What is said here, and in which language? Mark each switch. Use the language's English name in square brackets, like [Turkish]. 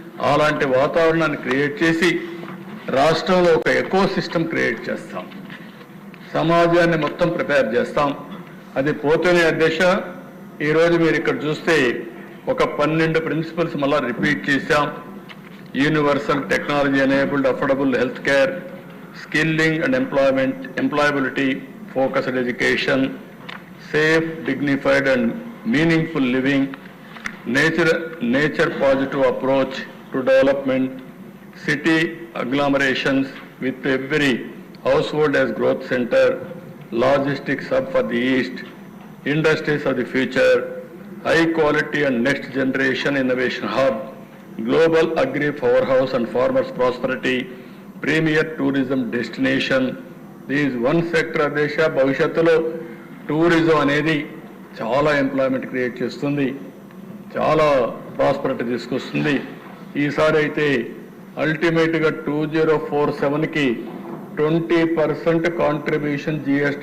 [Telugu] అలాంటి వాతావరణాన్ని క్రియేట్ చేసి రాష్ట్రంలో ఒక ఎకో సిస్టమ్ క్రియేట్ చేస్తాం, సమాజాన్ని మొత్తం ప్రిపేర్ చేస్తాం. అది పోతేనే అధ్యక్ష ఈరోజు మీరు ఇక్కడ చూస్తే ఒక 12 ప్రిన్సిపల్స్ మళ్ళా రిపీట్ చేశాం. [English] Universal technology enabled affordable health care, skilling and employability, focused education, safe, dignified and meaningful living, nature positive approach to development, city agglomerations with every household as growth center, logistics hub for the East, industries of the future, high quality and next generation innovation hub, global agri powerhouse and farmers prosperity, premier tourism destination. These one sector [Telugu] దేశ భవిష్యత్తులో tourism అనేది చాలా employment create చేస్తుంది, చాలా prosperity తీసుకొస్తుంది. ఈసారి అయితే అల్టిమేట్గా 2047కి 20% కాంట్రిబ్యూషన్ GST